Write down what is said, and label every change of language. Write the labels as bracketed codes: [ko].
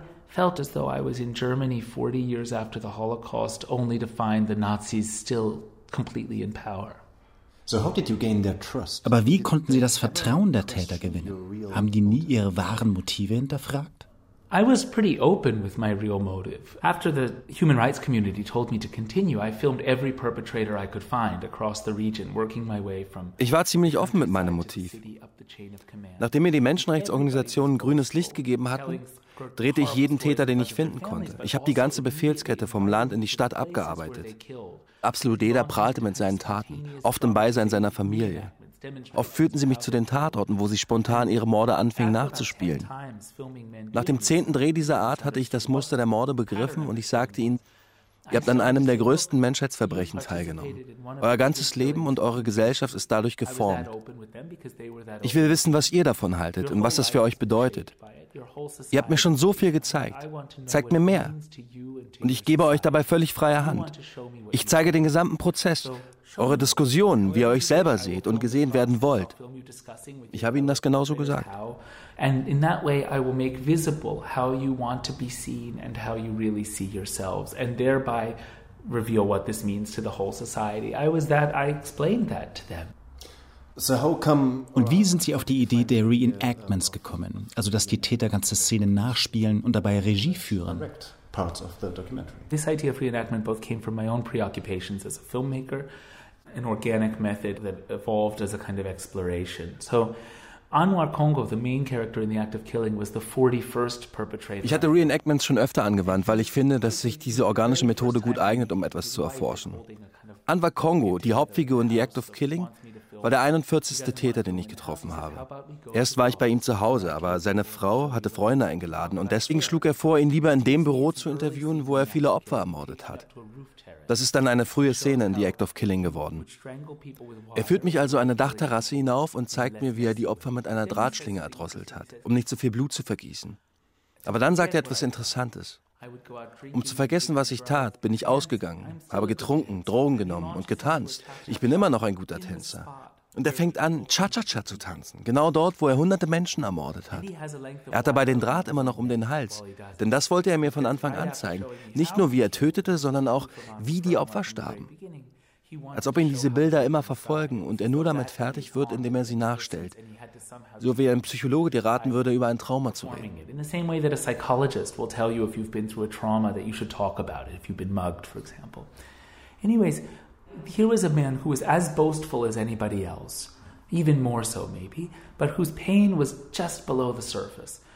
[en] Felt as though I was in Germany 40 years after the Holocaust, only to find the Nazis still completely in power. So how did you gain their trust? [de] Aber wie konnten Sie das Vertrauen der Täter gewinnen? Haben die nie ihre wahren Motive hinterfragt? [en] I was pretty open with my real motive. After the human rights community told me to continue, I filmed every perpetrator I could find across the region, working my way from. [de] Ich war ziemlich offen mit meinem Motiv. Nachdem mir die Menschenrechtsorganisationen grünes Licht gegeben hatten, drehte ich jeden Täter, den ich finden konnte. Ich habe die ganze Befehlskette vom Land in die Stadt abgearbeitet. Absolut jeder prahlte mit seinen Taten, oft im Beisein seiner Familie. Oft führten sie mich zu den Tatorten, wo sie spontan ihre Morde anfingen nachzuspielen. Nach dem 10. Dreh dieser Art hatte ich das Muster der Morde begriffen und ich sagte ihnen, ihr habt an einem der größten Menschheitsverbrechen teilgenommen. Euer ganzes Leben und eure Gesellschaft ist dadurch geformt. Ich will wissen, was ihr davon haltet und was das für euch bedeutet. Ihr habt mir schon so viel gezeigt. Zeigt mir mehr. Und ich gebe euch dabei völlig freie Hand. Ich zeige den gesamten Prozess, eure Diskussionen, wie ihr euch selber seht und gesehen werden wollt. Ich habe ihnen das genauso gesagt. [en] And in that way I will make visible how you want to be seen and how you really see yourselves and thereby reveal what this means to the whole society. I explained that to them. So how come? [de] Und wie sind Sie auf die Idee der Reenactments gekommen? Also dass die Täter ganze Szenen nachspielen und dabei Regie führen? [en] Parts of the documentary. This idea of reenactment both came from my own preoccupations as a filmmaker, an organic method that evolved as a kind of exploration. So Anwar Kongo, the main character in the act of killing, was the 41st perpetrator. [de] Ich hatte Reenactments schon öfter angewandt, weil ich finde, dass sich diese organische Methode gut eignet, um etwas zu erforschen. Anwar Kongo, die Hauptfigur in the act of killing, war der 41. Täter, den ich getroffen habe. Erst war ich bei ihm zu Hause, aber seine Frau hatte Freunde eingeladen und deswegen schlug er vor, ihn lieber in dem Büro zu interviewen, wo er viele Opfer ermordet hat. Das ist dann eine frühe Szene in The Act of Killing geworden. Er führt mich also eine Dachterrasse hinauf und zeigt mir, wie er die Opfer mit einer Drahtschlinge erdrosselt hat, um nicht so viel Blut zu vergießen. Aber dann sagt er etwas Interessantes. Um zu vergessen, was ich tat, bin ich ausgegangen, habe getrunken, Drogen genommen und getanzt. Ich bin immer noch ein guter Tänzer. Und er fängt an, Cha-Cha-Cha zu tanzen, genau dort, wo er hunderte Menschen ermordet hat. Er hat dabei den Draht immer noch um den Hals, denn das wollte er mir von Anfang an zeigen. Nicht nur, wie er tötete, sondern auch, wie die Opfer starben. Als ob ihn diese Bilder immer verfolgen und er nur damit fertig wird, indem er sie nachstellt. So wie ein Psychologe dir raten würde, über ein Trauma zu reden. [en] In the same way that a psychologist will tell you if you've been through a trauma that you should talk about it, if you've been mugged, for example. Anyways, here was a man who was as boastful as anybody else, even more so maybe, but whose pain was just below the surface.